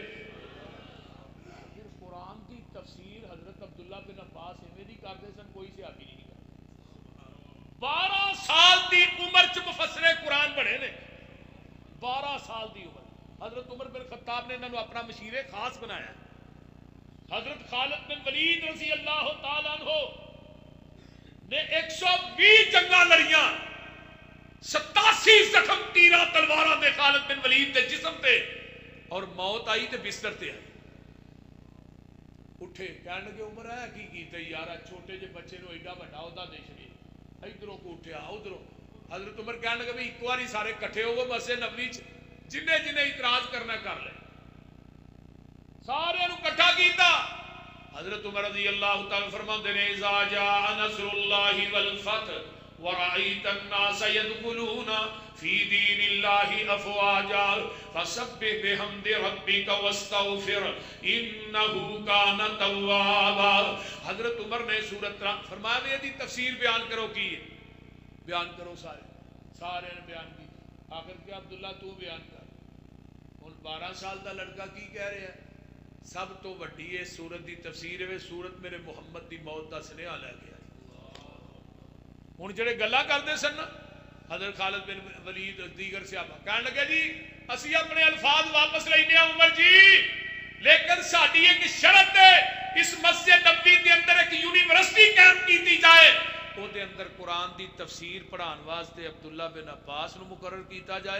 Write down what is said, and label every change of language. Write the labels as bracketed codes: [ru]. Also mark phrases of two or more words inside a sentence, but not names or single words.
[pa] قرآن دی تفسیر حضرت عبداللہ بن عباس ایویں کرتے سن کوئی صحابی نہیں کرتا. 12 سال دی عمر چ مفسر قرآن بڑے نے. 12 سال دی عمر. حضرت عمر بن خطاب نے انہوں اپنا مشیر خاص بنایا. حضرت خالد بن ولید [ar] رضی اللہ تعالیٰ عنہ [pa] نے 120 جنگاں لڑیاں 87 زخم تیرہ تلواراں دے خالد بن ولید دے جسم تے اور موت آئی تے بستر تے آئی. اٹھے کہنے لگے عمر ہے کی کیتے یار چھوٹے جے بچے نو ایڈا بڑا عہدہ دے چھڑے ادھروں کو اٹھیا ادھروں حضرت عمر کہنے لگے بھئی ایک باری سارے کٹھے ہو مسجد نبوی جنہیں جنہیں اعتراض کرنا کر لے سارے نو کٹھا کیتا حضرت عمر [ar] رضی اللہ تعالی [pa] فرماندے نے [ar] اذا جاء نصر اللہ والفتح ورأيت الناس يدخلون في دين الله افواجا فسبح بحمد ربك واستغفر انه كان توابا. [pa] حضرت عمر نے سورۃ فرمایا دی تفسیر بیان کرو کی بیان کرو سارے نے بیان کی آخر کیا عبداللہ تو بیان کر. ہن 12 سال دا لڑکا کی کہہ رہا ہے سب تو وڈی ہے سورت دی تفسیر ہے سورت میرے محمد دی موت دا سنیہا لے گیا. ہن جڑے گلاں کردے سن حضرت خالد بن ولید دیگر صحابہ کہنے لگے جی اسی اپنے الفاظ واپس لینے ہیں عمر جی لیکن ساڈی ایک شرط ہے اس مسجد نبوی دے اندر ایک یونیورسٹی قائم کیتی جائے او دے اندر قرآن دی تفسیر پڑھان واسطے عبداللہ بن عباس نو مقرر کیتا جائے.